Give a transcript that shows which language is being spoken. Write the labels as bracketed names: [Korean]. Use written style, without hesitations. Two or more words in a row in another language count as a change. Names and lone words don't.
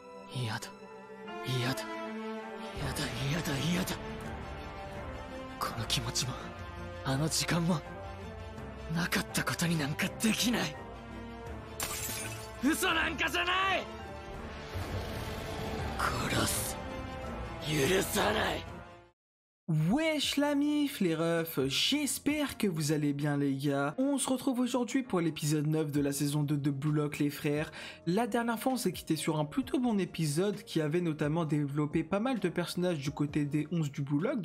[Japanese] 嫌だ嫌だ嫌だ嫌だ嫌だこの気持ちもあの時間もなかったことになんかできない嘘なんかじゃない殺す許さない [French] Wesh la mif les refs, j'espère que vous allez bien les gars. On se retrouve aujourd'hui pour l'épisode 9 de la saison 2 de Blue Lock les frères. La dernière fois on s'est quitté sur un plutôt bon épisode qui avait notamment développé pas mal de personnages du côté des 11 du Blue Lock.